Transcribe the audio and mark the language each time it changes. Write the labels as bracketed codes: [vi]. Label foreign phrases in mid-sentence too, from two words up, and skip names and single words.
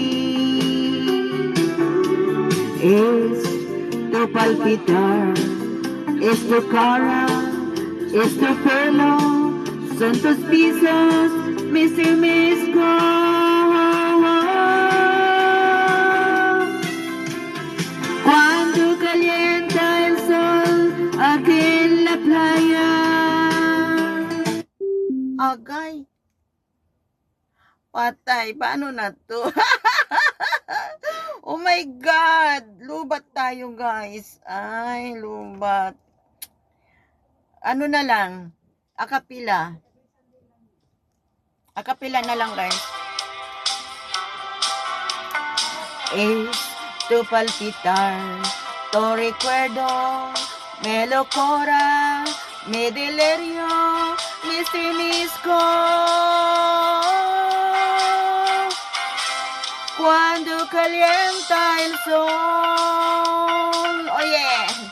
[es] Es tu palpitar, es tu cara, es tu pelo, son tus pisos, me estremezco. Cuando calienta el sol aquí en la playa. [tl] Agay. Patay, paano na to? [en] Oh my God! [tl] Lubat tayo, guys. Ay, lubat. Ano na lang? Akapila. Akapila na lang, guys. [es] Es tu palpitar, tu recuerdo, me locura, me delirio, me estremezco. Cuando calienta el sol. [en] Oh yeah.